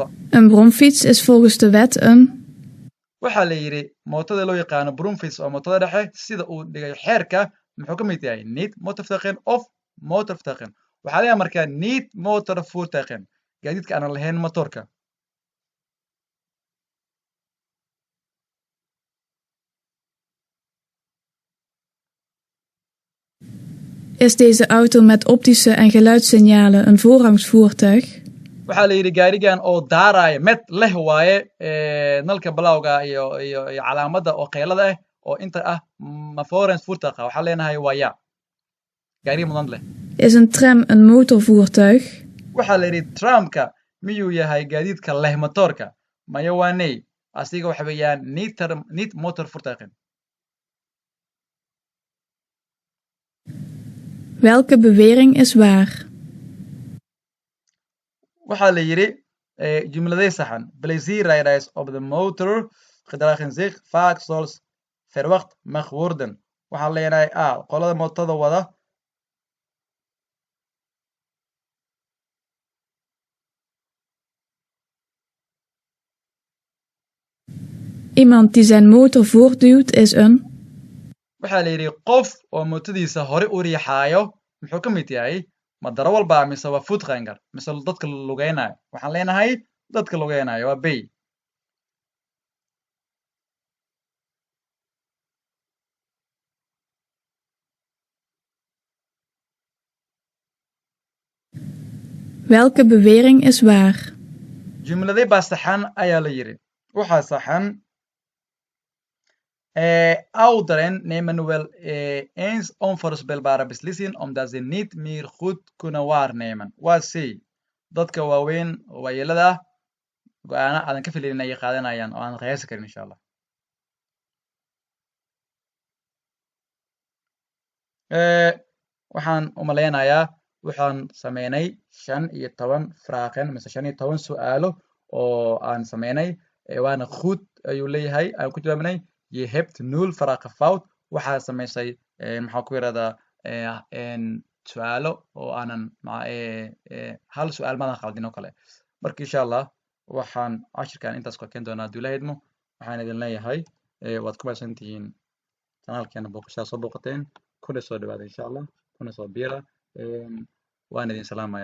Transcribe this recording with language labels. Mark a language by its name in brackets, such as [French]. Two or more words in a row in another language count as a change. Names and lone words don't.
[Dutch] Een bromfiets is volgens de wet een... [Somali] waxaa la yidhi mootada loo yaqaano bromfiets oo mootada dhexe sida uu dhigay xeerka muxuu ka mid yahay [Dutch] niet motorvoertuigen of motorvoertuigen [Somali] waxaa leeyahay markaa [Dutch] niet motorvoertuigen [Somali] gaadiidka aanan lahayn motorka [Dutch] Is deze auto met optische en geluidssignalen een voorrangsvoertuig? [Somali] waxaa la yidhi gaarigan oo daaraaya med leh waaye nalka balawga iyo calaamadda oo keylada ah oo inta ah ma voorrangsvoertuiga waxaan leenahay waa ya gaariga mudnaan leh [Dutch] Is een tram een motorvoertuig? [Somali] waxaa la yidhi tramka miyuu yahay gaadiidka leh motoorka maya waa ney asiga waxa weeyaan [Dutch] niet motorvoertuigen Welke bewering is waar? [Somali] waxaa la yidhi jumladay saxan [Dutch] plezierrijders op de motor gedragen zich vaak zoals verwacht mag worden [Somali] waxaan leenahay qolada mootada wada [Dutch] Iemand die zijn motor voortduwt is een... [Somali] waxaa la yidhi qof oo mootadiisa hore u riixaayo muxuu ka mid yahay ma darawalba mise waa voetganger mise dadka lugeynayo waxaan leenahay dadka lugeynayo waa bay [Dutch] Welke bewering is waar? [Somali] jumladay baa saxan ayaa la yidhi waxaa saxan [Dutch] ouderen nemen wel eens onvoorspelbare beslissingen omdat ze niet meer goed kunnen waarnemen [Somali] waa c dadka waaweyn waayeelada go-aano aadan ka filaynin ayay qaadanayaan oo aan qiyaasi karin [Arabic] insha allah. [Somali] waxaan u malaynayaa waxaan sameynay 15 vragen mise 15 su'aalo oo aan sameynay waana goed ayuu leeyahay aan ku jawaabnay [Dutch] je hebt 0 vragen fout [Somali] waxaa samaysay maxaa ku yiraahdaa su'aalo oo aanan hal su'aal maadan qaldin oo kale. marka [Arabic] insha allah [Somali] waxaan cashirkan intaas ku keen doonaa hadduu ilaahay idmo. waxaan idin leeyahay waad ku mahadsantihiin kanaalkeena booqashada soo booqateen kuna soo dhawaada [Arabic] insha allah [Somali] kuna soo biira waan idin salaamayaa.